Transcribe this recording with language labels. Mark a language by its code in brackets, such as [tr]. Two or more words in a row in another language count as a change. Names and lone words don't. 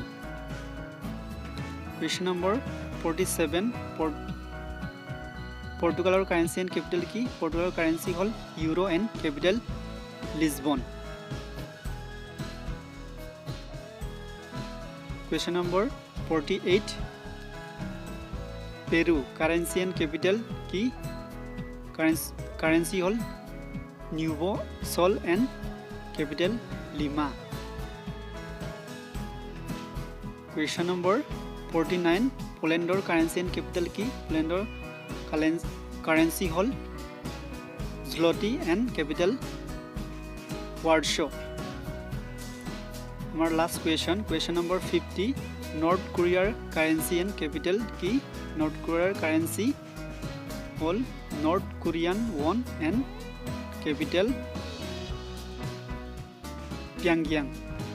[en] Question number 47 Portugal currency and capital ki Portugal currency hol euro and capital Lisbon. Question number 48 Peru currency and capital ki [as] কারেন্সি হল [en] নিউভো sol and capital লিমা। question number [as] 49 পোলেণ্ডৰ [en] currency and capital [as] কি? পোলেণ্ডৰ কারেন্সি হল zloty [en] and capital [as] ৱাৰ্ছো। আমাৰ লাষ্ট [en] question number [as] 50 নৰ্থ কোৰিয়াৰ [en] currency and capital [as] কি? নৰ্থ কোৰিয়াৰ কারেন্সি হল নৰ্থ কোরিয়ান ওয়ান [en] and capital [as] পিয়ংয়াং।